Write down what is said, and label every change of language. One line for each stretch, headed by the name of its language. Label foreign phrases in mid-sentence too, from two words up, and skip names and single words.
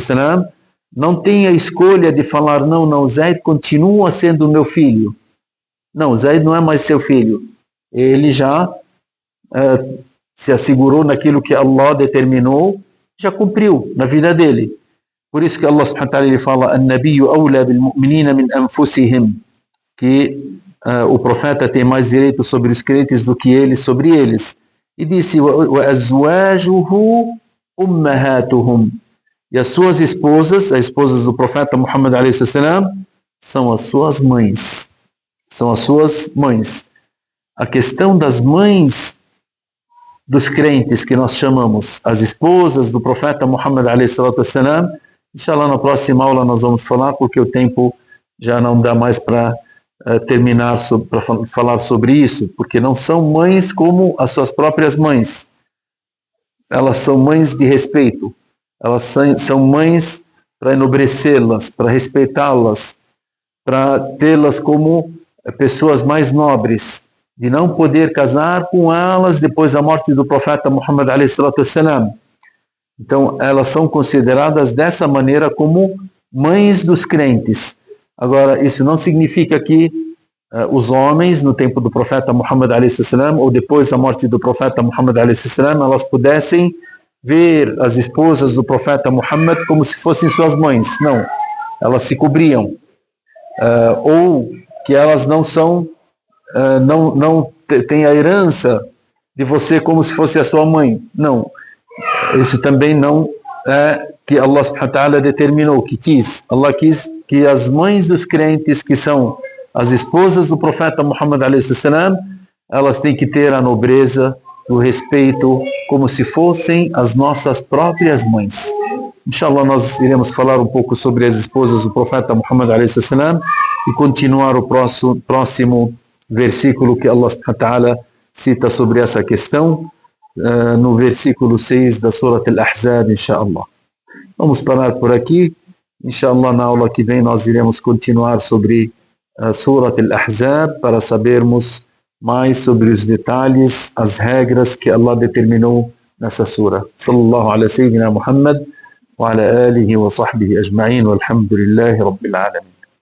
Portuguese: não tem a escolha de falar: não, Zaid continua sendo meu filho. Não, Zaid não é mais seu filho. Ele já se assegurou naquilo que Allah determinou, já cumpriu na vida dele. Por isso que
Arabic: Allah سبحانه وتعالى
Portuguese: ele fala
Arabic: النبي أولى بالمؤمنين من أنفسهم,
Portuguese: que o profeta tem mais direito sobre os crentes do que eles sobre eles. E disse
Arabic: وأزواجه أمهاتهم,
Portuguese: e as suas esposas, as esposas do profeta Muhammad
Arabic: عليه السلام,
Portuguese: são as suas mães. São as suas mães. A questão das mães dos crentes, que nós chamamos as esposas do profeta Muhammad
Arabic: عليه السلام,
Portuguese: inshallah na próxima aula nós vamos falar, porque o tempo já não dá mais para terminar, para falar sobre isso, porque não são mães como as suas próprias mães. Elas são mães de respeito. Elas são mães para enobrecê-las, para respeitá-las, para tê-las como pessoas mais nobres, de não poder casar com elas depois da morte do profeta Muhammad
Arabic: عليه الصلاة والسلام.
Portuguese: Então, elas são consideradas dessa maneira como mães dos crentes. Agora, isso não significa que os homens, no tempo do profeta Muhammad
Arabic: عليه السلام,
Portuguese: ou depois da morte do profeta Muhammad
Arabic: عليه السلام,
Portuguese: elas pudessem ver as esposas do profeta Muhammad como se fossem suas mães. Não, elas se cobriam. Ou que elas não são, não têm a herança de você como se fosse a sua mãe. Não, isso também não é que Allah
Arabic: سبحانه وتعالى
Portuguese: determinou, que quis. Allah quis que as mães dos crentes, que são as esposas do profeta Muhammad
Arabic: عليه السلام,
Portuguese: elas têm que ter a nobreza, o respeito, como se fossem as nossas próprias mães. Inshallah nós iremos falar um pouco sobre as esposas do profeta Muhammad
Arabic: عليه السلام
Portuguese: e continuar o próximo versículo que Allah
Arabic: سبحانه وتعالى
Portuguese: cita sobre essa questão, no versículo 6 da Surat Al-Ahzab, inshallah. Vamos parar por aqui. Inshallah na aula que vem nós iremos continuar sobre a Surat Al-Ahzab para sabermos mais sobre os detalhes, as regras que Allah determinou nessa sura.
Arabic: صلى الله على سيدنا محمد وعلى آله وصحبه أجمعين والحمد لله رب العالمين.